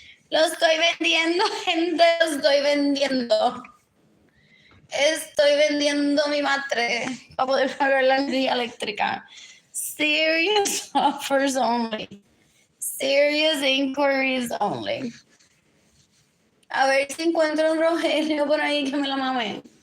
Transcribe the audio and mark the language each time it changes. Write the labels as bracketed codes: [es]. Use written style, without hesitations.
[es] Lo estoy vendiendo, gente. Lo estoy vendiendo. Estoy vendiendo mi matriz para poder pagar la energía eléctrica. [en] Serious offers only. Serious inquiries only. [es] A ver si encuentro un Rogelio por ahí que me la mame.